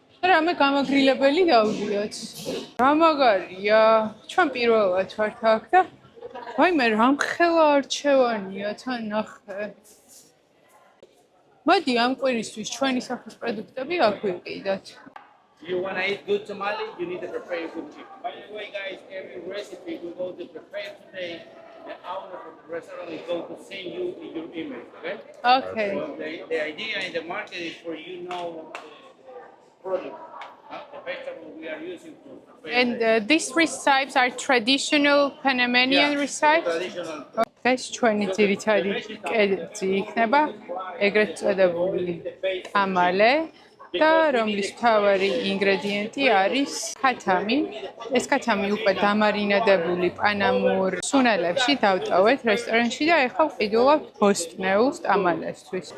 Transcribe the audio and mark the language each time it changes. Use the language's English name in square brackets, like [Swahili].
[Georgian] რამე გამაგრილებელი დავდიოთ. რა მაგარია, ჩვენ პირველად ვართ აქ და ვაიმე რამხელა არჩევანია თან ნახე. მოდი ამ კვირისთვის ჩვენი სახის პროდუქტები აქ ვიყიდოთ. [English] You want to eat good tamale, you need to prepare good chicken. By the way, guys, every recipe we go to prepare today, the owner of the restaurant is going to send you your email, okay? Okay. So the idea in the market is for you know the product, the vegetable we are using to prepare. And these recipes are traditional Panamanian recipes? Traditional. [Georgian] ეს ჩვენი ძირითადი კერძი იქნება, ეგრეთ წოდებული ტამალე. და რომლის მთავარი ინგრედიენტი არის ქათამი. ეს ქათამი უკვე დამარინადებული პანამურ სუნელებში დავტოვეთ რესტორანში და ეხლა ვყიდულობთ ბოსტნეულს ტამალესთვის.